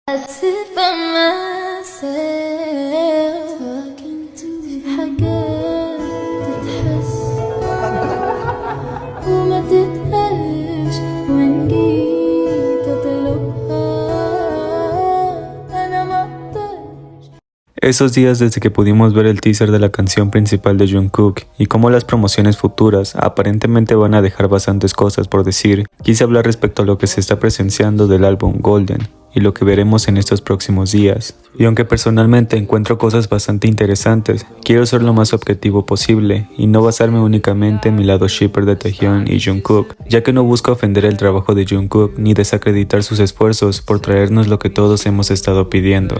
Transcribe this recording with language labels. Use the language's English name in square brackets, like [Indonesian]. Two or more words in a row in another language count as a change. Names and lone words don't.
[English] sit by myself talking to [Arabic] حاجات تتحس وما تتقالش وإن جيت أطلبها أنا ما أقدرش. [Spanish] Esos días desde que pudimos ver el teaser de la canción principal de Jungkook y cómo las promociones futuras aparentemente van a dejar bastantes cosas por decir, quise hablar respecto a lo que se está presenciando del álbum Golden y lo que veremos en estos próximos días. Y aunque personalmente encuentro cosas bastante interesantes, quiero ser lo más objetivo posible y no basarme únicamente en mi lado shipper de Taehyung y Jungkook, ya que no busco ofender el trabajo de Jungkook ni desacreditar sus esfuerzos por traernos lo que todos hemos estado pidiendo.